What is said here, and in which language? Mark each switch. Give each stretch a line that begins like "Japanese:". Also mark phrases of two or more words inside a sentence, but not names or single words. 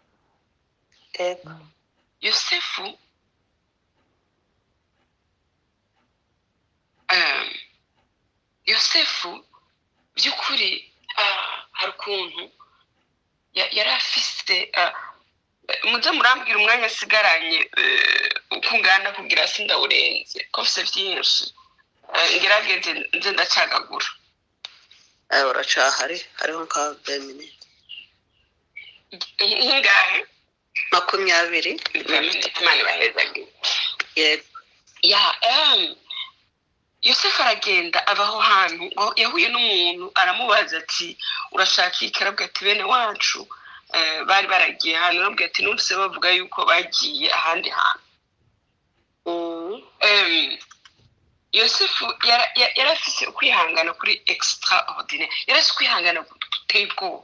Rundi: Yosefu by'ukuri hari ukuntu yari afise muze murambwira umwanya asigaranye ukungana kugira sindawurenze ko afise byinshi ngerageze nze ndacagagura uracahari hariho nka 10 minutes ingahe 20 minutes mani bahezage yego yosefu aragenda abaho hantu ngo yahuye n'umuntu aramubaza ati urashaka iki? Arabwira ati bene wacu bari baragiye hano. Arabwira ati numvise bavuga yuko bagiye ahandi hantu. Yosefu yarafise ukwihangana kuri extraordinaire, yarafise ukwihangana guteye ubwoba.